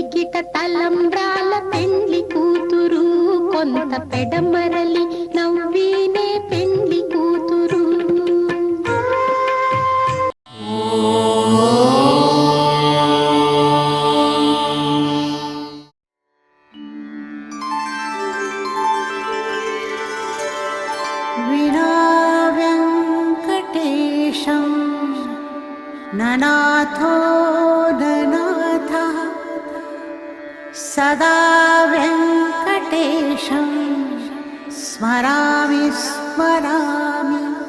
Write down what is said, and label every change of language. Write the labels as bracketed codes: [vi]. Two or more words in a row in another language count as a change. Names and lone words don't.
[te] లేత తలంబ్రాల పెండ్లి కూతురు కొంత పెడమరలి నవ్వినే పెండ్లి కూతురు. [sa] विना वेङ्कटेशं ननाथो ननाथः सदा वेङ्कटेशं स्मरामि स्मरामि.